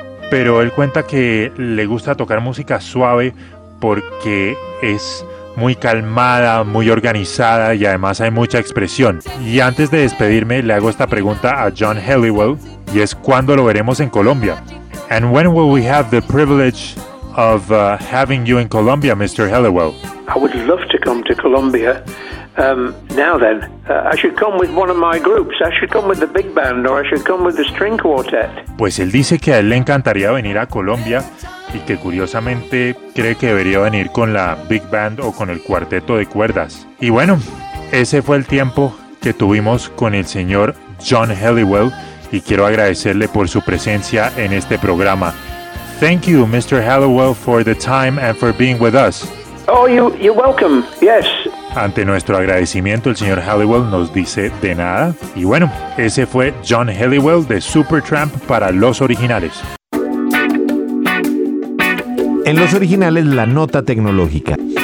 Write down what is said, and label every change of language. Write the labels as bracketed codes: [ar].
[es] Pero él cuenta que le gusta tocar música suave porque es muy calmada, muy organizada y además hay mucha expresión. Y antes de despedirme, le hago esta pregunta a John Helliwell y es ¿cuándo lo veremos en Colombia? [en] And when will we have the privilege of having you in Colombia, Mr. Helliwell? I would love to come to Colombia. Now then, I should come with one of my groups. I should come with the big band or I should come with the string quartet. [es] Pues él dice que a él le encantaría venir a Colombia y que curiosamente cree que debería venir con la big band o con el cuarteto de cuerdas. Y bueno, ese fue el tiempo que tuvimos con el señor John Helliwell y quiero agradecerle por su presencia en este programa. [en] Thank you, Mr. Helliwell, for the time and for being with us. Oh, you're welcome. Yes. [es] Ante nuestro agradecimiento, el señor Helliwell nos dice de nada. Y bueno, ese fue John Helliwell de Supertramp para Los Originales. En Los Originales, la nota tecnológica.